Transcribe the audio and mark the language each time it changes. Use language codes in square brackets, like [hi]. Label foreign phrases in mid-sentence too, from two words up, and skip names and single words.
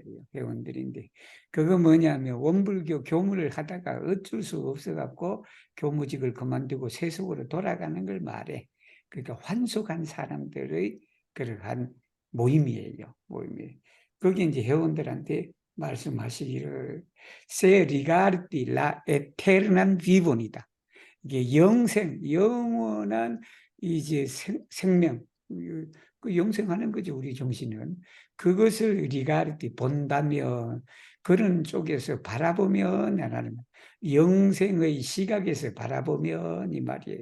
[ko] 회원들인데 그거 뭐냐면 원불교 교무를 하다가 어쩔 수 없어갖고 교무직을 그만두고 세속으로 돌아가는 걸 말해. 그러니까 환속한 사람들의 그러한 모임이에요. 모임이에요. 거기 이제 회원들한테 말씀하시기를 [eo] Se rigardi la eternam vivon [ko] 이다. 이게 영생, 영원한 이제 생명, 그 영생하는 거죠. 우리 정신은 그것을 리가르디 본다면 그런 쪽에서 바라보면 나는 영생의 시각에서 바라보면 이 말이에요.